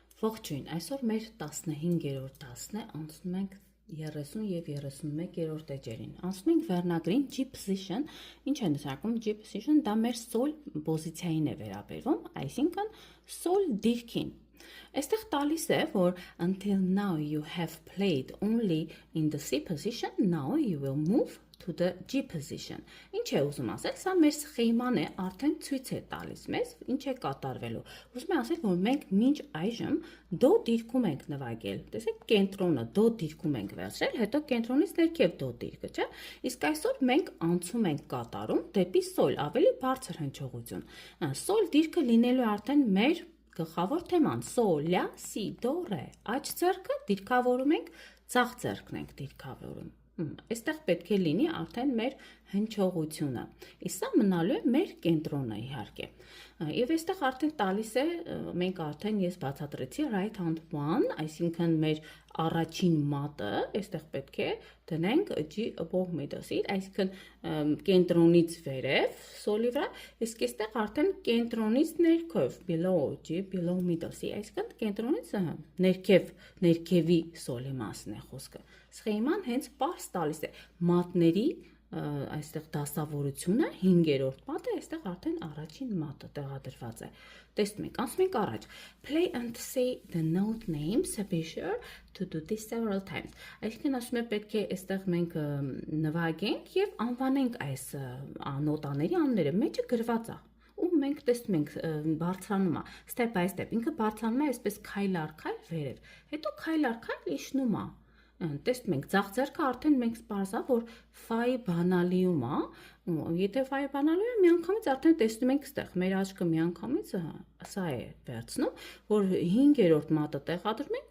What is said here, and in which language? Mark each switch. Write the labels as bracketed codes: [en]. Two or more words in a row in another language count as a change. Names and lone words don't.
[hy] Ողջույն, այսօր մեր 15-րդ դասն է, անցնում ենք 30 և 31-րդ էջերին։ Անցնում ենք վերնագրին [en] G position, [hy] ինչ է նշանակում [en] G position, [hy] դա մեր sol պոզիցիային է վերաբերվում, այսինքն sol դիրքին։ Այստեղ տալիս է, որ [en] until now you have played only in the C position, now you will move to the G position. [hy] Ինչ է ուզում ասել, սա մեր սխեման է, արդեն ցույց է տալիս մեզ, ինչ է կատարվելու։ Ուզում է ասել, որ մենք մինչ այժմ դո դիրքում ենք նվագել։ Տեսեք, կենտրոնը դո դիրքում ենք վերցրել, հետո կենտրոնից ներքև դո դիրքը, չէ՞։ Իսկ այսօր մենք անցում ենք կատարում դեպի սոլ, ավելի բարձր հնչողություն։ Սոլ դիրքը լինելու արդեն մեր գլխավոր թեման, սոլ, ля, սի, դո, ռե։ Աջ ձեռքը դիրքավորում ենք, ձախ ձեռքն ենք դիրքավորում։ Այստեղ պետք է լինի արդեն մեր հնչողությունը։ Իսկ սա մնալու է մեր կենտրոնը իհարկե։ Եվ այստեղ արդեն տալիս է, մենք արդեն ես բացատրեցի [en] right hand one, [hy] այսինքն մեր առաջին մատը, այստեղ պետք է դնենք [en] G above middle seat, [hy] այսինքն կենտրոնից վերև, սոլի վրա, իսկ այստեղ արդեն կենտրոնից ներքև, [en] below G, below middle seat, [hy] այսինքն կենտրոնից ներքևի սոլի մասն է խոսքը։ Սխեման հենց պարզ տալիս է մատների այստեղ դասավորությունը 5-րդ մատը, այստեղ արդեն առաջին մատը տեղադրված է։ Տեսնում եք, անցնում ենք առաջ։ [en] Play and say the note names, be sure to do this several times։ [hy] Այսինքն ասում է պետք է այստեղ մենք նվագենք եւ անվանենք այս նոտաների անունները, մեջը գրված է։ Ու մենք տեսնում ենք բարձրանում է, [en] step by step, [hy] ինքը բարձրանում է այսպես քայլ առ քայլ վերև։ Հետո քայլ առ քայլ իջնում է։ Տեսնում ենք, ձախ ձեռքը արդեն մենք սպասա, որ ֆայ բանալիում է, եթե ֆայ բանալիում է, միանգամից արդեն տեսնում ենք ստեղ, մեր աչքը միանգամից սա է վերցնում, որ 5-րդ մատը տեղադրում ենք